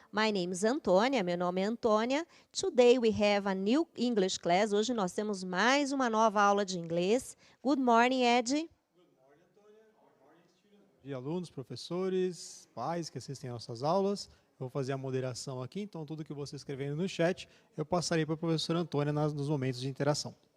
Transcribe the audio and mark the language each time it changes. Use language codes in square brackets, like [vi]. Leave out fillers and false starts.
[en] My name is Antônia, [pt] meu nome é Antônia. [en] Today we have a new English class. [pt] Hoje nós temos mais uma nova aula de inglês. [en] Good morning, Ed. [pt] Bom dia, alunos, professores, pais que assistem às nossas aulas. Eu vou fazer a moderação aqui, então tudo que você escrevendo no chat, eu passarei para a professora Antônia nos momentos de interação.